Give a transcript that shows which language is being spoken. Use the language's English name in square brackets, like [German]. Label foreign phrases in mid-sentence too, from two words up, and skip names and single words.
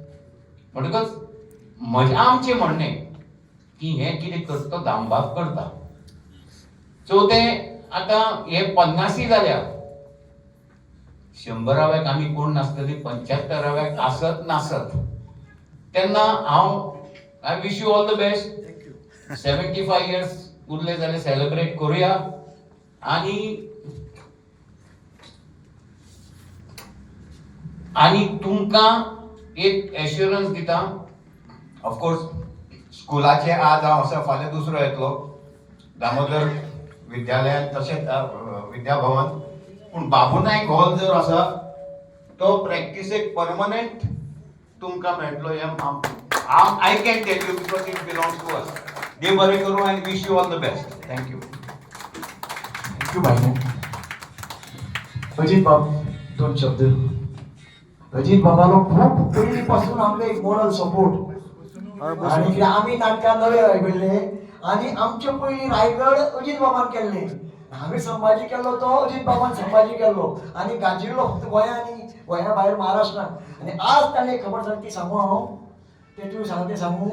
[Konkani] म्हणटकच आमचे म्हणणे की हे कितें करता तो दामबाब करता. चवथे आता हे 50 जाल्या, 100व्याक आमी कोण नासतली, 75व्याक आसत नासत तेन्ना हांव [English] I wish you all the best. [Konkani] 75 इयर्स उरले जाल्यार सेलिब्रेट करूया. आणि तुमकां एक एश्युरन्स दिता. ऑफकोर्स स्कुलाचे आज हांव असो फाल्यां दुसरो येतलो दामोदर विद्यालयात तशेंच विद्याभवन. पूण बाबू नायक हॉल जर आसा तो प्रॅक्टिसेक परमनंट तुमकां मेळटलो हे [English] I can tell you because it belongs to us. [Konkani] देव बरें करूं आनी [English] wish you all the best. [Konkani] थँक्यू. थँक्यू भाई. अजित बाब दोन शब्द. अजित बाबालो खूप पयलींपासून आमकां एक [English] moral support. [Konkani] आणि आम्ही नाटकां नवे रायगडले आणि आमचे पयलीं रायगड अजित बाबान केल्ले. हांवें संभाजी केल्लो तो अजित बाबान संभाजी केल्लो आणि गाजिल्लो फक्त गोंयांनी गोंया भायर महाराष्ट्रान. आणि आज ताणें खबर जाली ती सांगू हांव. ते तुवें सांगता तें सांगू.